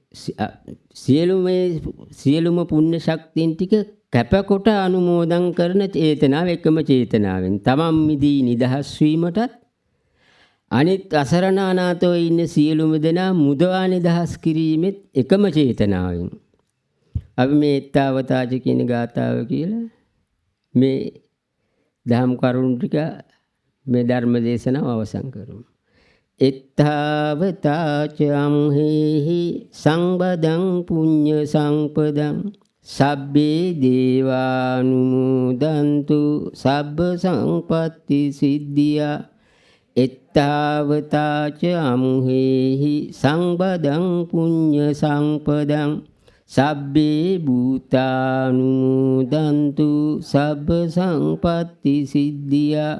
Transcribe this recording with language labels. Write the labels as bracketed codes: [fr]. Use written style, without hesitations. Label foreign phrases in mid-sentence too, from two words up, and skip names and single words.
[si] සියලුම පුණ්‍ය ශක්තියන් ටික කැපකොට අනුමෝදන් කරන චේතනාව එකම චේතනාවෙන් තමන් මිදී නිදහස් වීමටත් අනිත් අසරණ අනාථව ඉන්න සියලුම දෙනා මුදවා නිදහස් කිරීමෙත් එකම චේතනාවෙන් අපි මේ ඊත්තාවතාච කියන ගාථාව කියලා මේ දහම් කරුණු ටික මේ ධර්ම දේශනාව අවසන් කරමු. [pi] ඊත්තාවතාච අම්හෙහි සංබදං පුඤ්ඤ සංපදං සබ්බේ දේවානුමෝදන්තු සබ්බ සංපත්ති සිද්ධියා. ඊත්තාවතාච අම්හෙහි සංබදං පුඤ්ඤ සංපදං සබ්බේ භූතානුමෝදන්තු සබ්බ සංපත්ති සිද්ධියා.